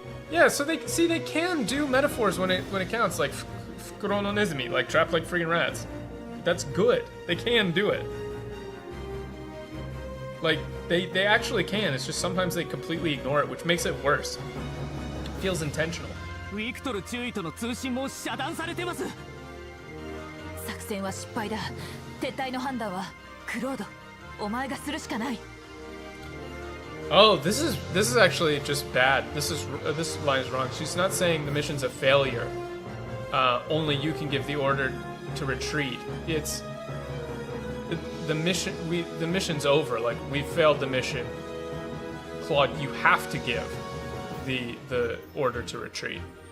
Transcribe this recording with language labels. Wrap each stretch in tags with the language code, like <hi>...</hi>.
<en>Yeah, so they can do metaphors when it counts, like</en> <ja>Fukurononezumi,</ja> <en>like trapped like freaking rats. That's good. They can do it. Like they actually can. It's just sometimes they completely ignore it, which makes it worse. It feels intentional.</en> <ja>ウィクトル注意との通信も遮断されてます。作戦は失敗だ。撤退の判断はクロード、お前がするしかない。</ja> <en>Oh, this is actually just bad. This line is wrong. She's not saying the mission's a failure. Only you can give the order to retreat. It's the mission. The mission's over. Like, we failed the mission. Claude, you have to give the order to retreat.</en>